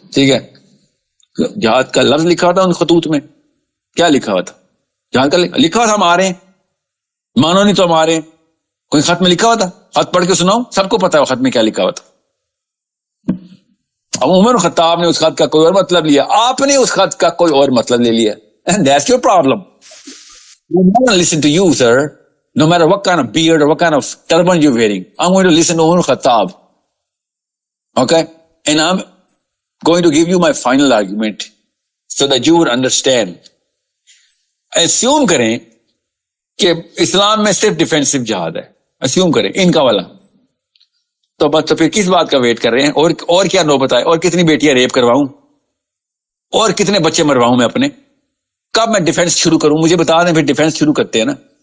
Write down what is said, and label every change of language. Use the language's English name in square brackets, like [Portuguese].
[Urdu] ٹھیک ہے، جہاد کا لفظ لکھا تھا ان خطوط میں، کیا لکھا ہوا تھا؟ جہاد کا لکھا تھا ہم آ رہے ہیں، مانو نہیں تو ہم آ رہے ہیں. کوئی خط میں لکھا ہوا تھا؟ خط پڑھ کے سناؤ، سب کو پتا ہے وہ خط میں کیا لکھا ہوا تھا. اب عمر خطاب نے اس خط کا کوئی اور مطلب لیا، آپ نے اس خط کا کوئی اور مطلب لے لیا. [English] And that's your problem. I'm not going to listen to you, sir. No matter what kind of beard or what kind of turban you're wearing, I'm going to listen to Umar Khattab. Okay? And I'm going to give you my final argument so that you would understand. [Urdu] Assume کریں کہ اسلام میں صرف defensive جہاد ہے، assume کریں ان کا والا، تو بس تو پھر کس بات کا ویٹ کر رہے ہیں؟ اور کیا نوبت آئے؟ اور کتنی بیٹیاں ریپ کرواؤں؟ اور کتنے بچے مرواؤں میں اپنے؟ کب میں ڈیفینس شروع کروں؟ مجھے بتا دیں، پھر ڈیفینس شروع کرتے ہیں نا.